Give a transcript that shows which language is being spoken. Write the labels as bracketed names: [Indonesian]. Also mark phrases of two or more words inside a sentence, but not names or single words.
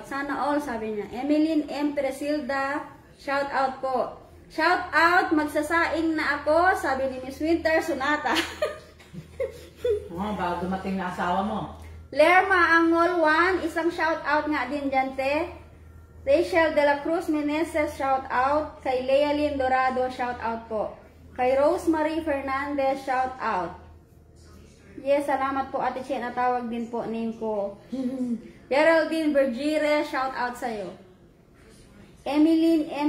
[Filipino] Sana all, sabi niya. Emeline M. Presilda, [English] shout out [Filipino] po. [English] Shout out, [Filipino] magsasaing na ako, sabi ni Miss Winter Sonata. Bago dumating na asawa mo. Lerma Angol 1, isang [English] shout out [Filipino] nga din dyan, te. [English] Rachel de la Cruz Meneses, shout out. [Filipino] Kay Lea Lynn Dorado, [English] shout out [Filipino] po. Kay Rosemary Fernandez, [English] shout out. [Filipino] Yes, salamat po Ate Che, natawag din po name ko. Geraldine Bergire, [English] shout out [Filipino] sa'yo. Emeline M.